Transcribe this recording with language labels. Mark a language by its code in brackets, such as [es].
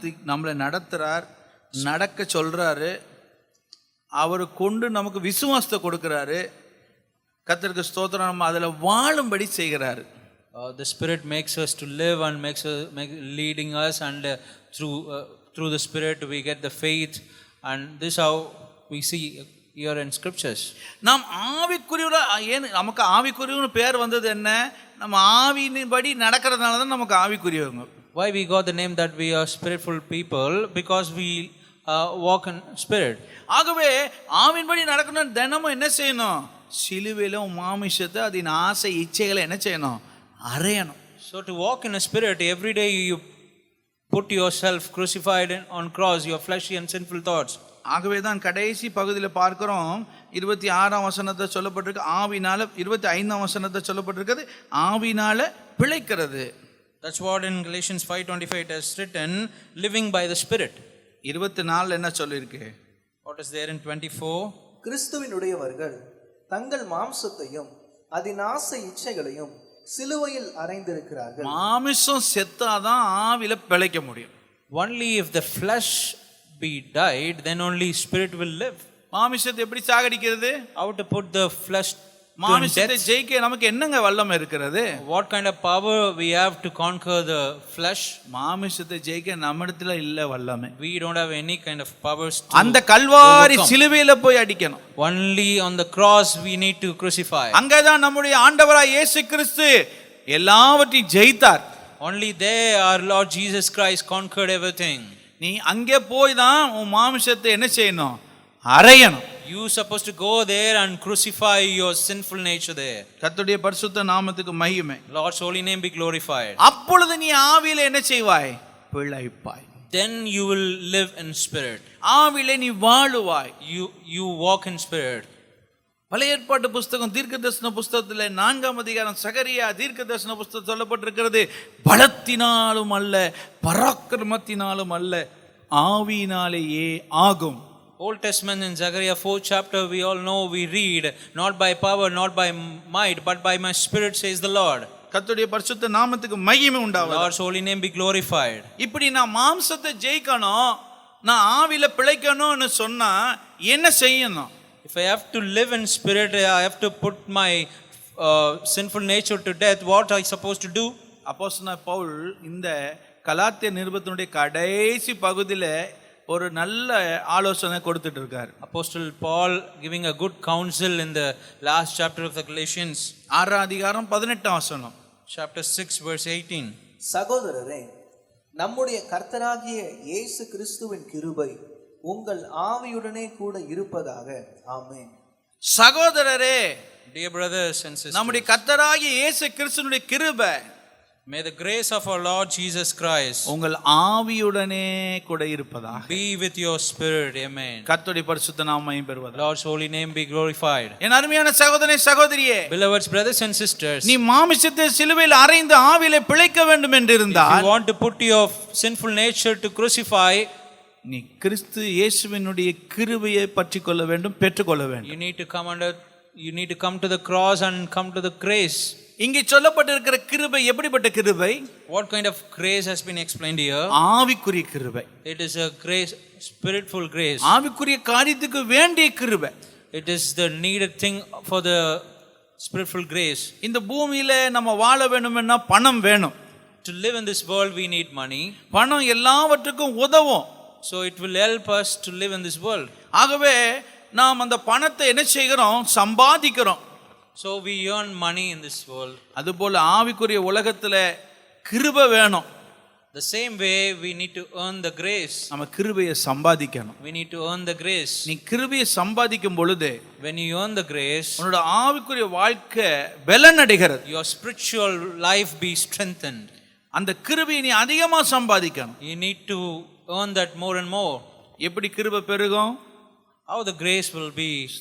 [ta] நம்மளை நடத்துறார், நடக்க சொல்றாரு, அவர் கொண்டு நமக்கு விசுவாசத்தை கொடுக்கிறாரு. கர்த்தருக்கு ஸ்தோத்திரம். நம்ம அதில் வாழும்படி செய்கிறாரு. [en] The Spirit makes us to live and leading us, and through the Spirit we get the faith, and this how we see here in scriptures. [ta] நாம் ஆவிக்குரியவரா, ஏன் நமக்கு ஆவிக்குரியவன்னு பேர் வந்தது என்ன? நம்ம ஆவியின்படி நடக்கிறதுனால தான் நமக்கு ஆவிக்குரியவங்க. [en] Why we got the name that we are spiritful people? Because we walk in Spirit. [ta] ஆகவே ஆவியின்படி நடக்கணும். தினமும் என்ன செய்யணும்? சிலுவையில மாமிசத்தை, அதன் ஆசை இச்சைகளை என்ன செய்யணும்? அறையணும். [en] So to walk in a Spirit, every day you put yourself crucified on cross, your fleshy and sinful thoughts. [ta] ஆகவே தான் கடைசி பகுதியில் பார்க்கிறோம், 26ஆம் வசனத்தை சொல்லப்பட்டிருக்கு ஆவினால, 25ஆம் வசனத்தை சொல்லப்பட்டிருக்கிறது ஆவினால பிழைக்கிறது. [en] That's what in Galatians 5:25 it is written, living by the Spirit. [ta] 24 என்ன சொல்லிருக்கு? [en] What is there in 24? [ta] கிறிஸ்துவினுடையவர்கள் தங்கள் மாம்சத்தையும் அதன் ஆசை இச்சைகளையும் சிலுவையில் அறைந்திருக்கிறார்கள். மாமிசம் செத்தாதான் ஆவில பிழைக்க முடியும். [en] Only if the flesh be died, then only Spirit will live. [ta] மாமிசத்தை எப்படி சாகடிக்கிறது? [en] How to put the flesh [ta] மாமிசத்தை ஜெயிக்க நமக்கு என்னங்க வல்லமை இருக்கிறது? [en] What kind of power we have to conquer the flesh? [ta] மாமிசத்தை ஜெயிக்க நம்மிடத்துல இல்ல வல்லமை. [en] We don't have any kind of powers to [ta] அந்த கல்வாரி சிலுவையில போய் அடிக்கணும். [en] Only on the cross we need to crucify. [ta] அங்கதான் நம்முடைய ஆண்டவராய் இயேசு கிறிஸ்து எல்லாவற்றையும் ஜெயித்தார். [en] Only there our Lord Jesus Christ conquered everything. [ta] நீ அங்கே போய் தான் உன் மாமிசத்தை என்ன செய்யணும்? அறையணும். [en] You supposed to go there and crucify your sinful nature there. [ta] கர்த்தருடைய பரிசுத்த நாமத்துக்கு மகிமை. [en] Lord's holy name be glorified. [ta] அப்பொழுது நீ ஆவியிலே என்ன செய்வாய்? பிழைப்பாய். [en] Then you will live in Spirit. [ta] ஆவியிலே நீ வாழுவாய். [en] You walk in Spirit. [ta] பழைய ஏற்பாட்டு புஸ்தகம் தீர்க்கதரிசன புஸ்தகத்தில் 4ஆம் அதிகாரம் சகரியா தீர்க்கதரிசன புஸ்தகம் சொல்லப்பட்டிருக்கிறது, பலத்தினாலும் அல்ல பராக்கிரமத்தினாலும் அல்ல ஆவியினாலேயே ஆகும். [en] Old Testament in Zechariah 4th chapter we all know, we read, not by power, not by might, but by my Spirit says the Lord. [ta] கர்த்தருடைய பரிசுத்த நாமத்துக்கு மகிமை உண்டாவதாக. [en] Lord's holy name be glorified. [ta] இப்படி நான் மாம்சத்தை ஜெயிக்கணும், நான் ஆவியில பிழைக்கணும்னு சொன்னா என்ன செய்யணும்? [en] If I have to live in Spirit, I have to put my sinful nature to death, what are you supposed to do? [ta] அப்போஸ்தலனாகிய பவுல் இந்த கலாத்திய நிருபத்தினுடைய கடைசி பகுதியில் ஒரு நல்ல ஆலோசனை கொடுத்துட்டு இருக்காரு. [en] Apostle Paul giving a good counsel in the last chapter of the Galatians, [ta] 6 அதிகாரம் 18 வசனம். [en] chapter 6 verse 18. [ta] சகோதரரே, நம்முடைய கர்த்தராகிய இயேசு கிறிஸ்துவின் கிருபை உங்கள் ஆவியுடனே கூட இருப்பதாக. ஆமென். சகோதரரே, [en] Dear brothers and sisters, [ta] நம்முடைய கர்த்தராகிய இயேசு கிறிஸ்துவினுடைய கிருபை [en] may the grace of our Lord Jesus Christ [ta] உங்கள் ஆவியுடனே கூட இருப்பதாக. [en] be with your spirit. Amen. [ta] கர்த்தருடைய பரிசுத்த நாமம் மகிமை பெறுவதாக. [en] Lord's holy name be glorified. [ta] என் அருமையான சகோதரனே சகோதரியே, [en] Beloved brothers and sisters, [ta] நீ மாமிசத்தை சிலுவையில் அறைந்து ஆவியிலே பிழைக்க வேண்டும் என்று [en] if [ta] இருந்தால், [en] you want to put your sinful nature to crucify, [ta] நீ கிறிஸ்து இயேசுவினுடைய கிருபையை பற்றிக்கொள்ள வேண்டும், பெற்றுக்கொள்ள வேண்டும். [en] you need to come to the cross and come to the grace. [ta] இங்கே சொல்லப்பட்டிருக்கிற கிருபை எப்படிப்பட்ட கிருபை? [en] What kind of grace has been explained here? [ta] ஆவிக்குரிய கிருபை. [en] It is a grace, spiritual grace. [ta] ஆவிக்குரிய காரியத்துக்கு வேண்டிய கிருபை. [en] It is the needed thing for the spiritual grace. [ta] இந்த பூமியில நம்ம வாழ வேண்டும்னா பணம் வேணும். [en] To live in this world we need money. [ta] பணம் எல்லாவற்றுக்கும் உதவும். [en] So it will help us to live in this world. [ta] ஆகவே நாம் அந்த பணத்தை என்ன செய்கிறோம்? சம்பாதிக்கிறோம். [en] So we earn money in this world. [ta] அதுபோல ஆவிக்குரிய உலகத்துல கிருபை வேணும். [en] The same way we need to earn the grace. [ta] நம்ம கிருபையை சம்பாதிக்கணும். [en] We need to earn the grace. [ta] நீ கிருபையை சம்பாதிக்கும் பொழுது [en] When you earn the grace, [ta] உன்னோட ஆவிக்குரிய வாழ்க்கை பலன் அடைகிறது. [en] your spiritual life be strengthened. [ta] அந்த கிருபையை நீ அதிகமா சம்பாதிக்கணும். [en] You need to earn that more and more. [ta] எப்படி கிருபை பெருகும்? [en] How the grace will be increased?